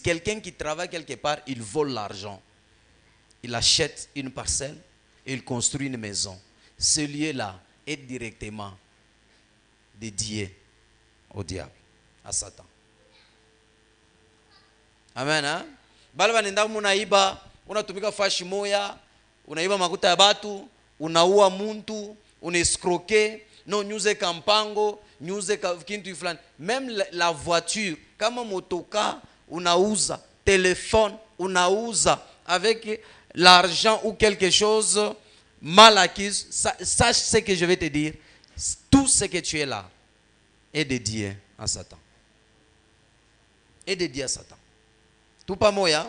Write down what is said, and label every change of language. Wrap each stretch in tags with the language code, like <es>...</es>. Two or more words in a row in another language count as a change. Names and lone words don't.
<fr>Quelqu'un qui travaille quelque part, il vole l'argent. Il achète une parcelle et il construit une maison. Ce lieu-là est directement dédié au diable, à Satan. Amen. Hein?</fr> <sw>Bala nenda munaiba, unatumika fashi moya, unaiba makuta ya batu, unaua muntu, unescroquer, non nyuze kampango, nyuze kintu fulani.</sw> <fr>Même la voiture,</fr> <sw>kama motoka unauza,</sw> <fr>téléphone unauza avec l'argent ou quelque chose mal acquis, sache ce que je vais te dire. Tout ce que tu es là est dédié à Satan. Est dédié à Satan. Tout pas moya.</fr>